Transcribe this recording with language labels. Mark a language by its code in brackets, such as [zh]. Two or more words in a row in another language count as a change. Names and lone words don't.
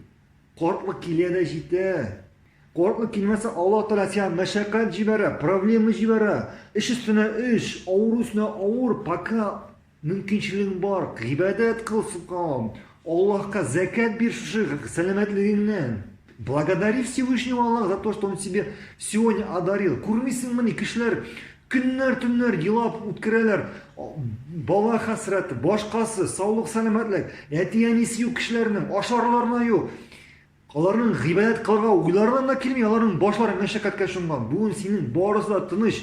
[tt] Картлык килә дә җитә. Картлык килмәсә, Аллаһ Тәала сиңа мәшәкать җибәрә, проблема җибәрә. Эш өстенә эш, авыр өстенә авыр, пока мөмкинчелегең бар, гыйбадәт кыл, субханаллаһ. Аллаһка закат бир шушы сәламәтлегеңнән. [ru] Благодари Всевышнего Аллаха за то, что Он тебе сегодня одарил. [tt] Күрмисеңме, кешеләр көннәр-төннәр елап үткәрәләр. Бала хәсрәте, башкасы, саулык, сәламәтлек, әти-әнисе юк кешеләрнең, ашарларына юк. Аларның гыйбадәт кылырга уйларына да килми, аларның башлары мәшәкатькә чумган. Бүген синең барысы да тыныч.